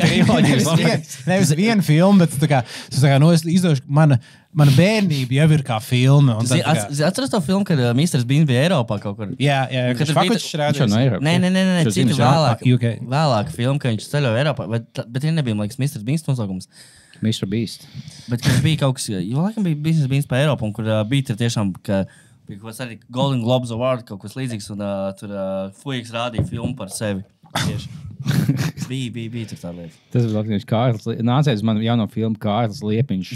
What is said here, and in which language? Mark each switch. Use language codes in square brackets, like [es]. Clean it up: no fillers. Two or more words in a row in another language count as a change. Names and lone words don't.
[lv] triloģijas. Nevis vienu filmu, bet tu tā kā izdošu, mana bērnība jau ir kā filma. Atceros to filmu, kad Mr. Bean bija Eiropā kaut kur? Jā, kad Fakučs rādījās. Nē, citu vēlāk filmu, ka viņš ceļoja Eiropā, bet viņa nebija, man liekas, Mr. Beans nosaukums. Mr. Beast. Bet kad bija kaut kas, jo laikam bija Business Beans pa Eiropu, un kur bija tiešām, ka bija kaut kas arī Golden Globes Award, kaut kas līdzīgs, un tur Fujiks rādīja filmu par sevi. Tieši. Bija tur tā lieta. Tas bija Latvijas Kārlis. Nācēs man jauno filmu Kārlis Liepiņš.